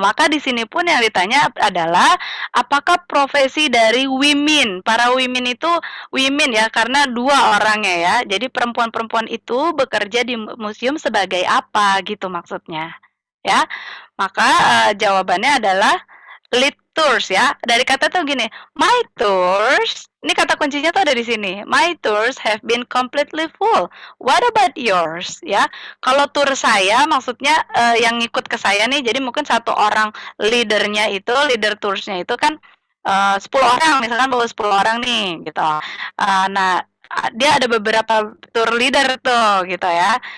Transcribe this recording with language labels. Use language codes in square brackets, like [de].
[id] Maka di sini pun yang ditanya adalah apakah profesi dari women? Para women itu women ya, karena dua orangnya ya. Jadi perempuan-perempuan itu bekerja di museum sebagai apa gitu maksudnya. Ya. Maka jawabannya adalah lead tours ya. Dari kata tuh gini, [en] my tours. [id] Ini kata kuncinya tuh ada di sini. [en] My tours have been completely full. What about yours? Ya. [id] Kalau tour saya maksudnya yang ngikut ke saya nih. Jadi mungkin satu orang leadernya itu, leader toursnya itu kan 10 orang, misalkan bawa 10 orang nih gitu. Nah, dia ada beberapa tour leader tuh gitu ya.